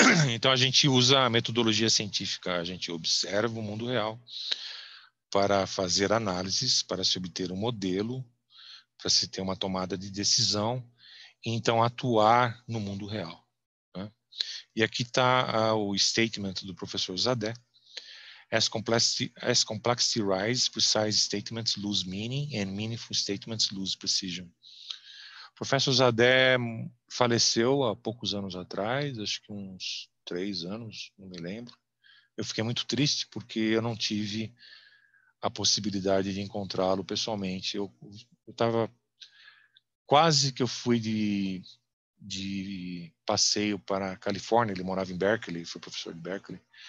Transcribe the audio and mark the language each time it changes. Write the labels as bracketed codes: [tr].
[pt] Então, a gente usa a metodologia científica, a gente observa o mundo real para fazer análises, para se obter um modelo, para se ter uma tomada de decisão, e então atuar no mundo real, né? E aqui está o statement do professor Zadeh. [en] As complexity rises, precise statements lose meaning and meaningful statements lose precision. [pt] professor Zadé faleceu há poucos anos atrás, acho que uns 3 anos, não me lembro. Eu fiquei muito triste porque eu não tive a possibilidade de encontrá-lo pessoalmente. Eu estava quase que eu fui de passeio para a Califórnia, ele morava em Berkeley, foi professor de Berkeley.